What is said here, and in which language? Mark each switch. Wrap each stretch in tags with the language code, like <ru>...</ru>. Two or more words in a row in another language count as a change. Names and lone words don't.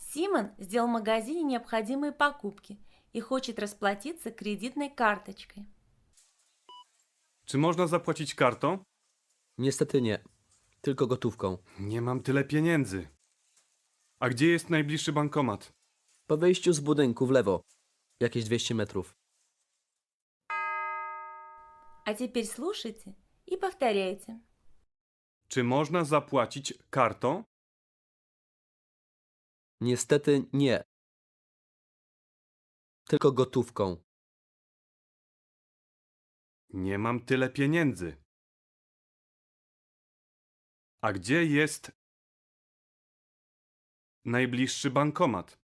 <ru>Димон сделал в магазине необходимые покупки и хочет расплатиться кредитной карточкой.</ru> <pl>Czy można zapłacić kartą? Niestety nie. Tylko gotówką. Nie mam tyle pieniędzy. A gdzie jest najbliższy bankomat? Po wyjściu z budynku w lewo. Jakieś 200 metrów.</pl> <ru>А теперь слушайте и повторяйте.</ru> <pl>Czy można zapłacić kartą? Niestety nie. Tylko gotówką. Nie mam tyle pieniędzy. A gdzie jest najbliższy bankomat?</pl>